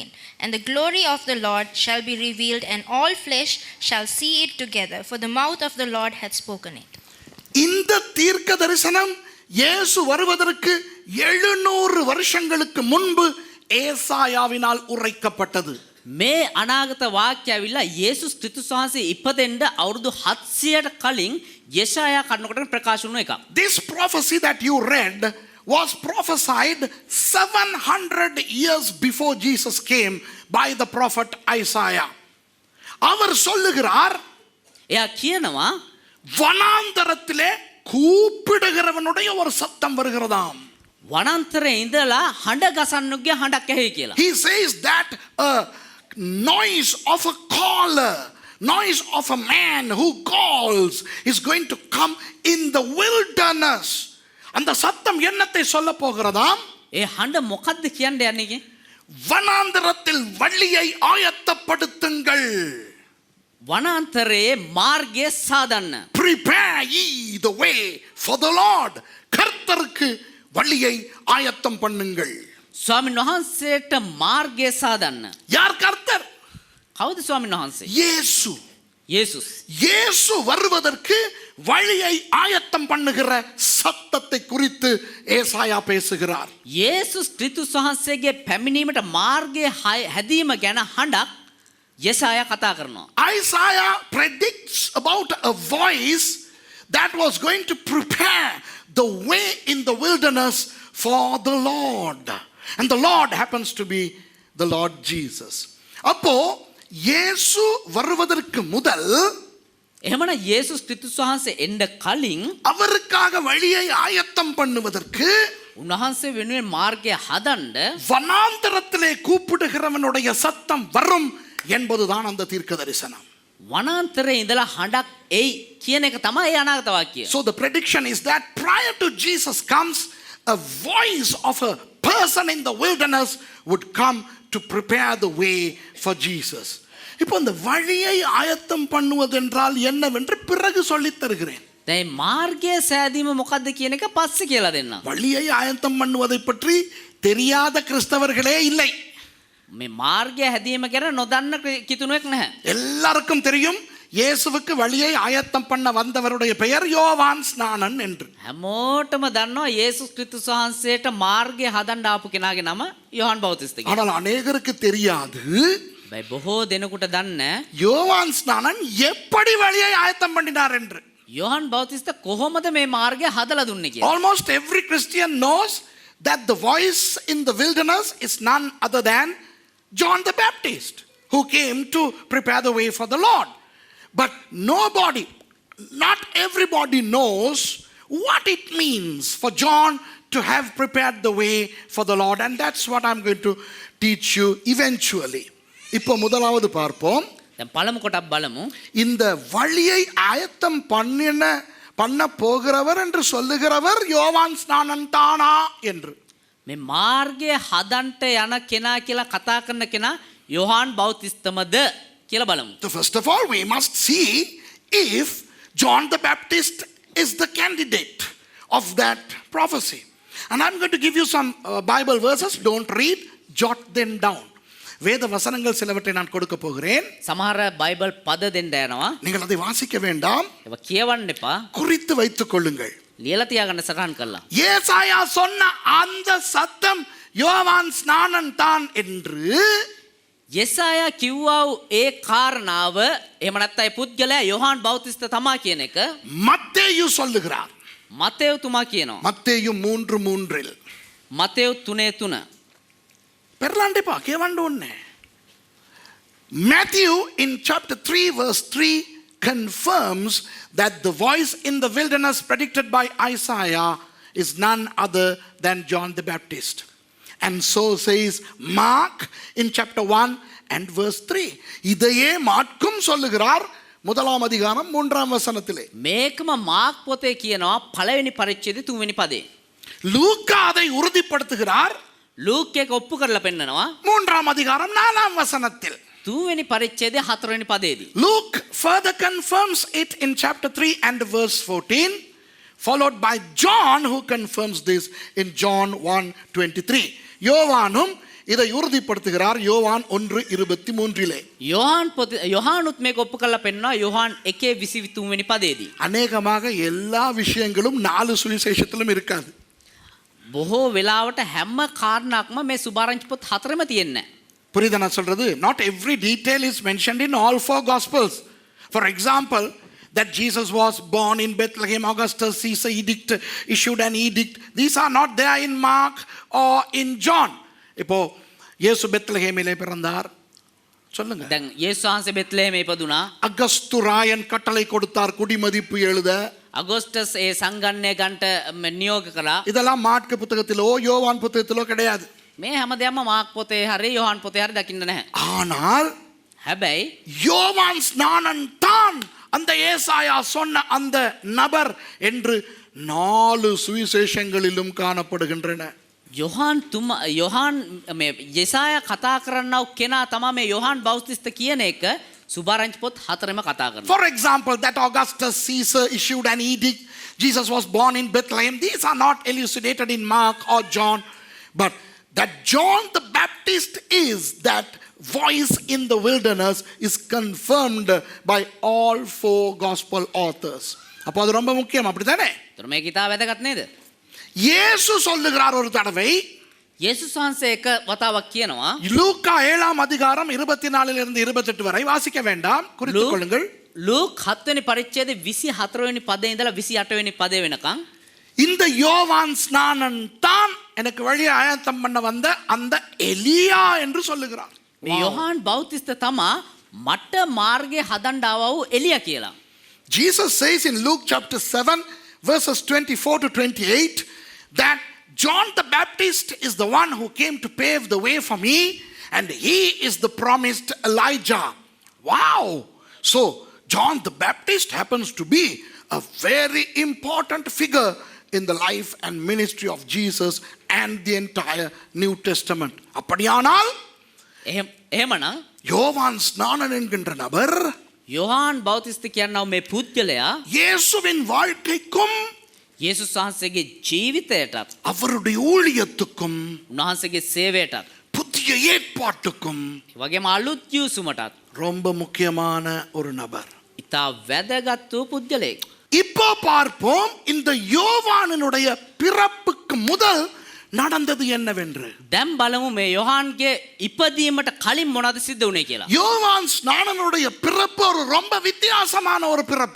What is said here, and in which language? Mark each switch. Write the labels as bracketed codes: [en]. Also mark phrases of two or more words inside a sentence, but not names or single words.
[en] And the glory of the Lord shall be revealed, and all flesh shall see it together, for the mouth of the Lord hath spoken it. [ta] இந்த தீர்க்க தரிசனம் இயேசு வருவதற்கு 700 வருஷங்களுக்கு முன்பு ஏசாயாவினால் உரைக்கப்பட்டது. [si] මේ අනාගත වාක්‍ය ඇවිල්ලා යේසුස් ක්‍රිස්තුස් වහන්සේ ඉපදෙන්න අවුරුදු 700ට කලින් යෙසායා කන්නකොට ප්‍රකාශ වුණ එක. [en] This prophecy that you read was prophesied 700 years before Jesus came by the prophet Isaiah. [ta] அவர் சொல்லுகிறார், [si] එයා කියනවා [ta] வனாந்தரத்திலே கூப்பிடுகிறவனுடைய ஒரு சத்தம் வருகிறதாம். [si] වනාන්තරේ ඉඳලා හඬ ගසන්නුගේ හඬක් ඇහි කියලා. [en] He says that a noise of a caller, noise of a man who calls is going to come in the wilderness. [ta] அந்த சத்தம் என்னத்தை சொல்ல போகிறதாம்? [si] ඒ හඬ මොකද්ද කියන්න යන්නේ? [ta] வனாந்தரத்தில் வழியை ஆயத்தப்படுத்துங்கள். [si] වනාන්තරේ මාර්ගය සාදන්න. [en] Prepare ye the way for the Lord. [ta] கர்த்தருக்கு வழியை ஆயத்தம் பண்ணுங்கள். [si] ස්වාමීන් වහන්සේට මාර්ගය සාදන්න. [ta] யார் கர்த்தர்? [si] කවුද ස්වාමීන් වහන්සේ? [ta] இயேசு. [si] යේසුස්. [ta] இயேசு வருவதற்கு வழியை ஆயத்தம் பண்ணுகிற சத்தத்தை குறித்து ஏசாயா பேசுகிறார். [si] යේසුස් ක්‍රිස්තුස් වහන්සේගේ පැමිණීමට මාර්ගය හැදීම ගැන හඬක් යෙසායා කතා කරනවා. [en] Isaiah predicts about a voice that was going to prepare the way in the wilderness for the Lord. And the Lord happens to be the Lord Jesus. [ta] அப்போ இயேசு வருவதற்கு முதல் [si] එහෙමනම් යේසුස් ක්‍රිස්තුස් වහන්සේ එන්න කලින් [ta] அவருக்காக வழியை ஆயத்தம் பண்ணுவதற்கு [si] උන්වහන්සේ වෙනුවෙන් මාර්ගය හදන්න [ta] வனாந்தரத்திலே கூப்பிடுகிறவனுடைய சத்தம் வரும் என்பதுதான் அந்த தீர்க்க தரிசனம். [si] වනාන්තරයේ ඉඳලා හඬක් එයි කියන එක තමයි ඒ අනාගත වාක්‍යය. [en] So the prediction is that prior to Jesus comes, a voice of a person in the wilderness would come to prepare the way for Jesus. [ta] இப்போ இந்த வழியை ஆயத்தம் பண்ணுவதென்றால் என்னவென்று பிறகு சொல்லித் தருகிறேன். [si] දැන් මාර්ගය සෑදීම මොකද්ද කියන එක පස්සේ කියලා දෙන්නම්. [ta] வழியை ஆயத்தம் பண்ணுவதை பற்றி தெரியாத கிறிஸ்தவர்களே இல்லை. [si] මේ මාර්ගය හැදීම ගැන නොදන්න කිතුණුවෙක් නැහැ. [ta] எல்லாருக்கும் தெரியும் இயேசுவுக்கு வழியை ஆயத்தம் பண்ண வந்தவருடைய பெயர் யோவான் ஸ்நானன் என்று. [si] හැමෝටම දන්නවා යේසුස් ක්‍රිස්තුස් වහන්සේට මාර්ගය හදන්න ආපු කෙනාගේ නම යොහන් බෞතිස්ත කියලා. [ta] ஆனால் அநேகருக்கு தெரியாது [si] බයි බොහෝ දෙනෙකුට දන්නේ [ta] யோவான் ஸ்நானன் எப்படி வழியை ஆயத்தம் பண்ணினார் என்று. [si] යොහන් බෞතිස්ත කොහොමද මේ මාර්ගය හදලා දුන්නේ කියලා. [en] Almost every Christian knows that the voice in the wilderness is none other than John the Baptist, who came to prepare the way for the Lord. But not everybody knows what it means for John to have prepared the way for the Lord. And that's what I'm going to teach you eventually. [ta] இப்போ முதலாவது பார்ப்போம். [si] දැන් පළමු කොටක් බලමු. [ta] இந்த வழியை ஆயத்தம் பண்ண போகிறவர் என்று சொல்லுகிறவர் யோவான் ஸ்நானன் தானா என்று. [si] මේ මාර්ගය හදන්ට යන කෙනා කියලා කතා කරන කෙනා යොහන් බෞතිස්තමද කියලා බලමු. [en] So first of all, we must see if John the Baptist is the candidate of that prophecy. And I'm going to give you some Bible verses. Don't read, jot them down. [ta] வேத வசனங்கள் சிலவற்றை நான் கொடுக்க போகிறேன். [si] සමහර බයිබල් පද දෙන්න යනවා. [ta] நீங்கள் அதை வாசிக்க வேண்டாம். [si] ඒවා කියවන්න එපා. [ta] குறித்து வைத்துக் கொள்ளுங்கள். [si] ලියලා තියාගන්න සටහන් කරලා. [ta] ஏசாயா சொன்ன அந்த சத்தம் யோவான் ஸ்நானன் தான் என்று [si] යෙසායා කිව්වා වූ ඒ කාරණාව එහෙම නැත්නම් ඒ පුද්ගලයා යොහන් බෞතිස්ත තමා කියන එක [ta] மத்தேயு சொல்லுகிறார். [si] මතේව් තුමා කියනවා. [ta] மத்தேயு 3:3 [si] මතේව් 3:3 பெர்லாண்டிப்பா கேவண்டு ஒண்ணே. [en] Matthew in chapter 3 verse 3 confirms that the voice in the wilderness predicted by Isaiah is none other than John the Baptist. And so says Mark in chapter 1 and verse 3. [ta] இதையே மார்க்கும் சொல்லுகிறார் முதலாம் அதிகாரம் 3ஆம் வசனத்திலே. [si] මේකම මාක් පොතේ කියනවා පළවෙනි පරිච්ඡේදයේ 3 වෙනි පදේ. [ta] லூக்கா அதை உறுதிப்படுத்துகிறார் [si] ලූක් එක ඔප්පු කරලා පෙන්නනවා [ta] 3ஆம் அதிகாரம் 4ஆம் வசனத்தில். [si] 3 වෙනි පරිච්ඡේදයේ 4 වෙනි පදේදී. [en] Luke further confirms it in chapter 3 and verse 14, followed by John who confirms this in John 1:23. [ta] யோவானும் இதை உறுதிப்படுத்துகிறார் யோவான் 1:23. [si] யோஹானுත් මේක ඔප්පු කරලා පෙන්නනවා யோஹான் 1:23 වෙනි පදේදී. [ta] அநேகமாக எல்லா விஷயங்களும் 4 சுவிசேஷத்திலும் இருக்காது. [si] බොහෝ වෙලාවට හැම කාරණාවක්ම මේ සුභාරංචි පොත් 4ෙම තියෙන්නේ. [ta] புரியுதா நான் சொல்றது? [en] Not every detail is mentioned in all 4 gospels. For example, that Jesus was born in Bethlehem, Augustus Caesar edict issued an edict. These are not there in Mark or in John. [ta] இப்போ இயேசு பெத்லகேமிலே பிறந்தார் சொல்லுங்க. [si] දැන් යේසුස් වහන්සේ බෙත්ලෙහෙමේ ඉපදුනා. [ta] அகஸ்து ராயன் கட்டளை கொடுத்தார் குடிமதிப்பு எழுத. [si] අගෝස්ටස් ඒ සංගණනය ගන්නට නියෝග කළා. [ta] இதெல்லாம் மார்க்கு புத்தகத்திலோ யோவான் புத்தகத்திலோ கிடையாது. [si] මේ හැමදේම මාක් පොතේ හරි යොහන් පොතේ හරි දකින්න නැහැ. [ta] ஆனால் [si] හැබැයි [ta] யோவான் ஸ்நானன் தான் அந்த ஏசாயா சொன்ன அந்த நபர் என்று 4 சுவிசேஷங்களிலும் காணப்படுகின்றன. [si] යොහන් මේ යෙසායා කතා කරන්නව කෙනා තමයි මේ යොහන් බෞතිස්ත කියන එක සුභාරංචි පොත් 4ෙම කතා කරනවා. [en] For example, that Augustus Caesar issued an edict, Jesus was born in Bethlehem. These are not elucidated in Mark or John, but that John the Baptist is that voice in the wilderness is confirmed by all 4 gospel authors. [ta] அப்போ அது ரொம்ப முக்கியம், அப்படித்தானே? [si] ඒතර මේක ඉතා වැදගත් නේද? [ta] இயேசு சொல்லுகிறார் ஒரு தடவை, [si] යේසුස් වහන්සේ එක වතාවක් කියනවා [ta] லூக்கா 7ஆம் அதிகாரம் 24 28 வரை வாசிக்க வேண்டாம், குறித்துக் கொள்ளுங்கள். [si] ලූක් 7 වෙනි පරිච්ඡේදයේ 24 වෙනි පදේ ඉඳලා 28 වෙනி පදේ වෙනකන් [ta] இந்த யோவான் ஸ்நானன் தான் எனக்கு வழி ஆயத்தம் பண்ண வந்த அந்த எலியா என்று சொல்லுகிறார். [si] මේ යොහාන් බෞතිස්ත තමා මට මාර්ගය හදන්න ආවා වූ එලියා කියලා. [en] Jesus says in Luke chapter 7 verses 24 to 28 that John the Baptist is the one who came to pave the way for me and he is the promised Elijah. Wow! So John the Baptist happens to be a very important figure in the life and ministry of Jesus and the entire New Testament. [ta] அப்படியானால் [si] එහෙමනම් [ta] யோவான் ஸ்நானன் என்கின்ற நபர் [si] යොහාන් බෞතිස්ත කියනවා මේ පුද්ගලයා [ta] இயேசுவின் வாழ்க்கைக்கும் [si] යේසුස් වහන්සේගේ ජීවිතයටත් [ta] அவருடைய ஊழியத்துக்கும் [si] උන්වහන්සේගේ සේවයටත් [ta] புதிய ஏற்பாட்டுக்கும் [si] ඒ වගේම අලුත් යූසුමටත් [ta] ரொம்ப முக்கியமான ஒரு நபர். [si] ඉතා වැදගත් වූ පුද්ගලයෙක්. [ta] இப்போ பார்ப்போம் இந்த யோவானினுடைய பிறப்புக்கு முதல் நடந்தது என்னவென்று. [si] දැන් බලමු මේ යොහාන්ගේ ඉපදීමට කලින් මොනවද සිද්ධ වුනේ කියලා. [ta] யோவான் ஸ்நானனுடைய பிறப்பு ஒரு ரொம்ப வித்தியாசமான ஒரு பிறப்பு.